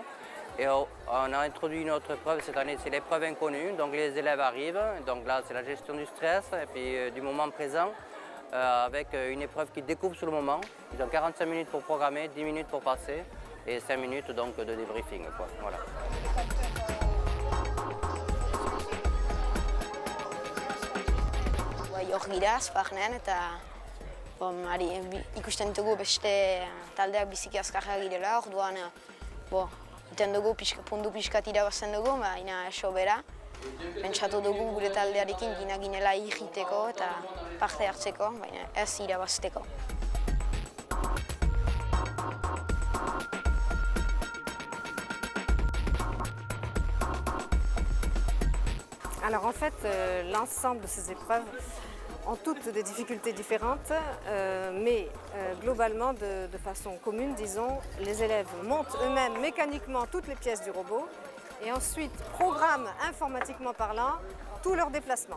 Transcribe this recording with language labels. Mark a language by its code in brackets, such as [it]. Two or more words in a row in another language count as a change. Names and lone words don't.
[fr] Et on a introduit une autre épreuve cette année, c'est l'épreuve inconnue. Donc les élèves arrivent, donc là c'est la gestion du stress et puis du moment présent avec une épreuve qu'ils découvrent sur le moment. Ils ont 45 minutes pour programmer, 10 minutes pour passer. et 5 minutes donc, de débriefing. Quoi. Voilà. [eu] Hor gira, Sparnean, eta ikusten dugu beste taldeak biziki azkarra girela, orduan iten dugu puntu pixkat irabazten dugu, baina eso bera. Pentsatu dugu gure taldearekin ginela egiteko eta parte hartzeko, baina ez irabazteko. [fr] Alors en fait, l'ensemble de ces épreuves ont toutes des difficultés différentes, mais globalement, de façon commune, disons, les élèves montent eux-mêmes mécaniquement toutes les pièces du robot et ensuite programment informatiquement parlant tous leurs déplacements.